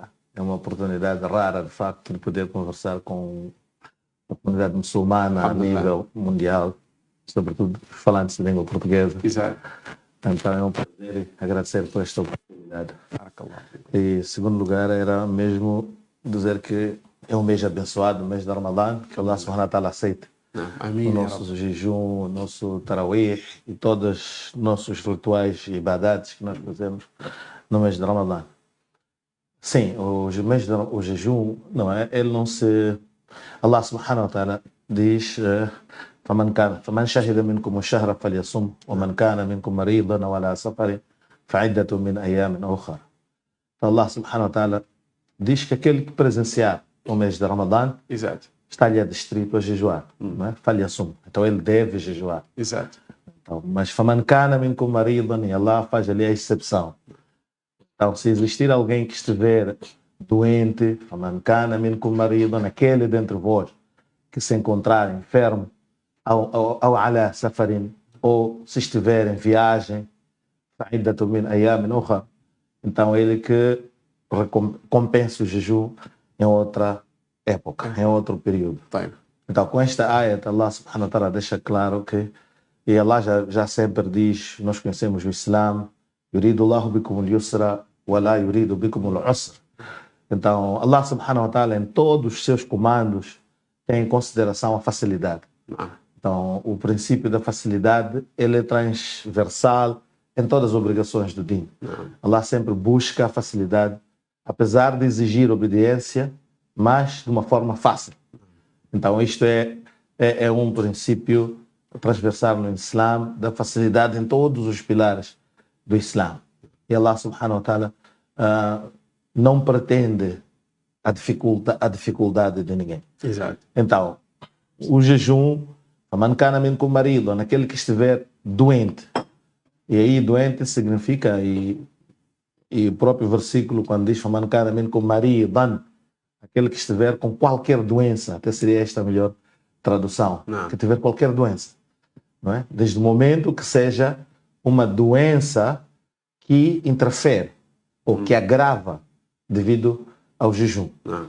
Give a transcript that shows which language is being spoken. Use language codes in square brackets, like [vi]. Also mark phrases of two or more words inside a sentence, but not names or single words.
[pt] É uma oportunidade rara, de facto, de poder conversar com a comunidade muçulmana a nível mundial, sobretudo falantes de língua portuguesa. Exato. Então é um prazer agradecer por esta oportunidade. E, em segundo lugar, era mesmo dizer que é um mês abençoado, o mês de Ramadã, que Allah [ar] سبحانه وتعالى [pt] aceite o nosso jejum, o nosso tarawih e todos os nossos rituais e ibadates que nós fazemos no mês de Ramadã. Sim, o jejum, não é? Ele não se... [ar] الله سبحانه وتعالى diz فمن شهد منكم الشهر فليصم ومن كان منكم مريضا وعلى سفر فعدة من أيام أخرى. [pt] Allah [ar] سبحانه وتعالى [pt] diz que aquele que presenciar o mês de Ramadã está-lhe adstrito a jejuar, não é? Falyasum. Então ele deve jejuar. Exato. Então, mas [ar] فمن كان منكم مريضا, [pt] e Allah faz ali a exceção. Então, se existir alguém que estiver doente, [ar] فمن كان منكم مريضا, [pt] aquele dentre vós que se encontrar enfermo, ou [ar] على سفر, [pt] ou se estiver em viagem, [ar] فعدة من أيام أخرى, [pt] então ele que compensa o jejum em outra época, em outro período. Então, com esta ayat, Allah [ar] سبحانه وتعالى [pt] deixa claro que, e Allah já sempre diz, nós conhecemos o Islã, [ar] يريد الله بكم اليسر ولا يريد بكم العسر. [pt] Então, Allah [ar] سبحانه وتعالى, [pt] em todos os seus comandos, tem em consideração a facilidade. Então, o princípio da facilidade, ele é transversal em todas as obrigações do Din. Allah sempre busca a facilidade, apesar de exigir obediência, mas de uma forma fácil. Então, isto é um princípio transversal no Islã, da facilidade em todos os pilares do Islã. E Allah [ar] سبحانه وتعالى [pt] não pretende a dificuldade de ninguém. Exato. Então, o jejum, [ar] من كان منكم مريضا, [pt] naquele que estiver doente. E aí doente significa, e o próprio versículo quando diz [ar] من كان منكم مريضا, [pt] aquele que estiver com qualquer doença, até seria esta a melhor tradução, Não. que tiver qualquer doença, não é? Desde o momento que seja uma doença que interfere ou que agrava devido ao jejum. Não.